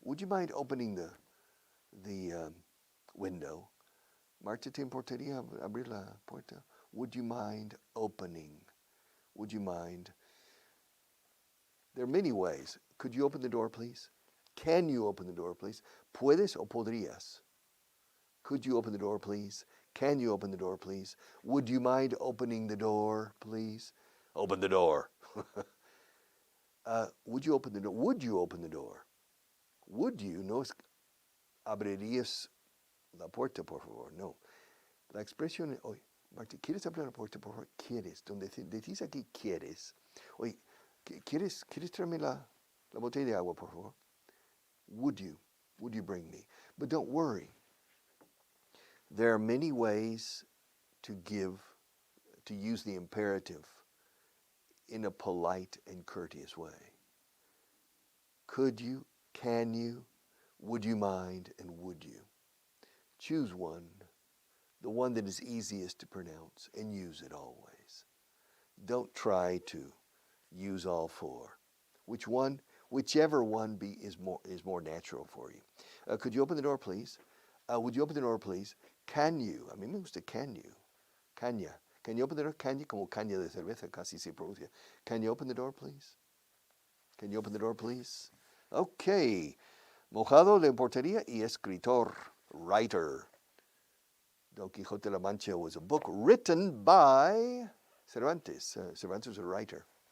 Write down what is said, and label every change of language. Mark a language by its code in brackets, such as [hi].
[en] Would you mind opening the window? [es] Marta, ¿te importaría abrir la puerta? [en] Would you mind opening? Would you mind? There are many ways. Could you open the door, please? Can you open the door, please? [es] ¿Puedes o podrías? [en] Could you open the door, please? Can you open the door, please? Would you mind opening the door, please? Open the door. Would you open the door? Would you open the door? Would you? [es] No es abrirías la puerta, por favor. No. La expresión, oye, Marta, ¿quieres abrir la puerta, por favor? ¿Quieres? Donde decís aquí, ¿quieres? Oye, ¿quieres traerme la botella de agua, por favor? [en] Would you? Would you bring me? But don't worry. There are many ways to use the imperative in a polite and courteous way. Could you? Can you? Would you mind? And would you? Choose one, the one that is easiest to pronounce, and use it always. Don't try to use all four. Whichever one is more natural for you. Could you open the door, please? Would you open the door, please? Can you? [es] A mí me gusta [en] can you. Caña. Can you open the door? [es] Caña, como caña de cerveza, casi se pronuncia. [en] Can you open the door, please? Can you open the door, please? Okay. [es] Mojado, le importaría, y escritor, writer. [en] Don Quixote de la Mancha was a book written by Cervantes. Cervantes was a writer.